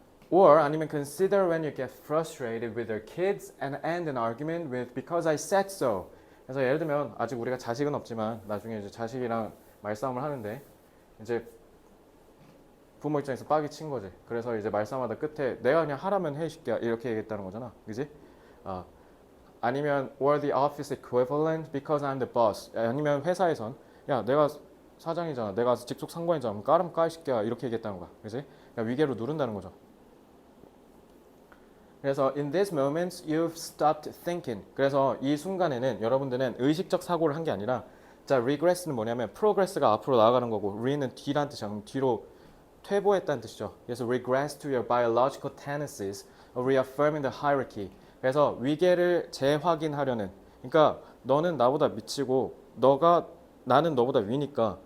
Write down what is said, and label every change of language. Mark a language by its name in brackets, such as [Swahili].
[English] or [Korean] 아니면 [English] consider when you get frustrated with your kids and end an argument with because I said so. [Korean] 그래서 예를 들면 아직 우리가 자식은 없지만 나중에 이제 자식이랑 말싸움을 하는데 이제 부모 입장에서 빡이 친 거지. 그래서 이제 말싸움하다 끝에 내가 그냥 하라면 해 시끼야 이렇게 얘기했다는 거잖아. 그지? 어. 아니면 [English] or the office equivalent because I'm the boss. [Korean] 아니면 회사에선 야 내가 사장이잖아. 내가 직속 상관이잖아. 까름 까 시끼야 이렇게 얘기했다는 거야. 그지? 그러니까 위계로 누른다는 거죠. 그래서 [English] in these moments you've stopped thinking. [Korean] 그래서 이 순간에는 여러분들은 의식적 사고를 한 게 아니라 자 regress는 뭐냐면 progress가 앞으로 나아가는 거고 re는 뒤란 뜻이야. 뒤로 퇴보했다는 뜻이죠. 그래서 [English] regress to your biological tendencies of reaffirming the hierarchy. [Korean] 그래서 위계를 재확인하려는. 그러니까 너는 나보다 미치고 나는 너보다 위니까.